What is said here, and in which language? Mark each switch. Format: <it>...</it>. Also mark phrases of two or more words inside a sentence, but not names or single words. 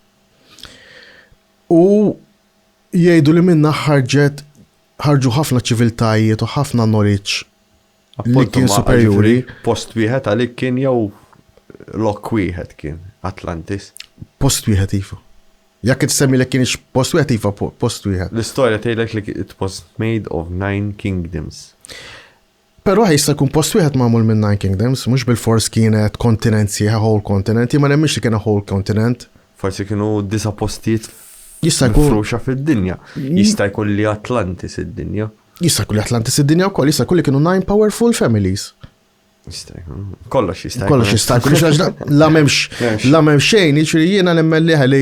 <mt>U jgħidu li minna ħarġu ħafna ċiviltajiet u ħafna knowledge li kien superjuri. Post wieħed għalik kien jew lok wieħed kien Atlantis. Post wieħed iva. Jekk tissemmi li kienx post wieħed iva post wieħed. L-istorja tgħidlek li</mt> <en>it was made of 9 kingdoms.</en> <mt>Però jista' jkun post wieħed magħmul minn 9 kingdoms, mhux bil-fors kienet kontinent sieħa</mt> <en>whole continent,</en> <mt>ma nemmix li kien</mt> <en>whole continent.</en> <mt>Forsi kienu 9 postijiet Jista' jkun mifruxa fid-dinja. Jista' jkun li Atlantis id-dinja. Jista' jkun li Atlantis id-dinja wkoll, jista' jkun li kienu 9</mt> <en>powerful families.</en> <mt>Jista' jkun. Kollox jista' jkun. Kollox jista' jkun. La m'hemmx xejn, jiġri jiena nemmen li ħalli.</mt>